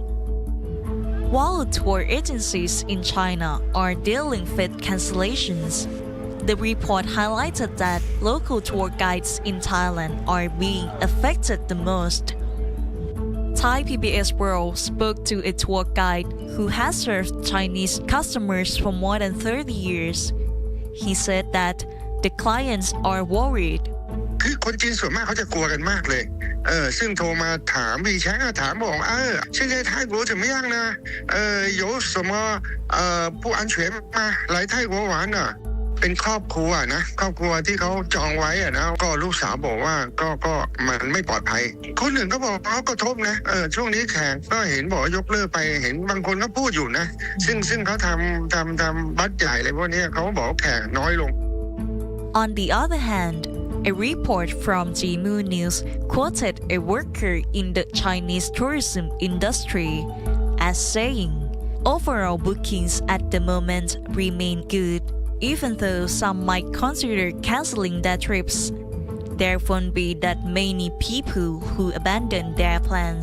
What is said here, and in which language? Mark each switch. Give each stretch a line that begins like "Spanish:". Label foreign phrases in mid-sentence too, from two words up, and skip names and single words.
English: While tour agencies in China are dealing with cancellations, the report highlighted that local tour guides in Thailand are being affected the most. Thai PBS World spoke to a tour guide who has served Chinese customers for more than 30 years. He said that the clients are worried.
Thai: คือคนจีนส่วนมากเขาจะกลัวกันมากเลยซึ่งโทรมาถามวีแชทถามบอก
Chinese: 现在泰国怎么样呢有什么不安全吗来泰国玩呢
Thai: เป็นครอบครัวนะครอบครัวที่เขาจองไว้นะก็ลูกสาวบอกว่าก็มันไม่ปลอดภัยคนอื่นก็บอกเขากระทบนะช่วงนี้แขกก็เห็นบอกยกเลิกไปเห็นบางคนก็พูดอยู่นะซึ่งเขาทำบัตรใหญ่อะไรพวกนี้เขาบอกแขกน้อยลง
English: On the other hand, a report from Jimu News quoted a worker in the Chinese tourism industry as saying, overall bookings at the moment remain good. Even though some might consider canceling their trips, there won't be that many people who abandon their plans.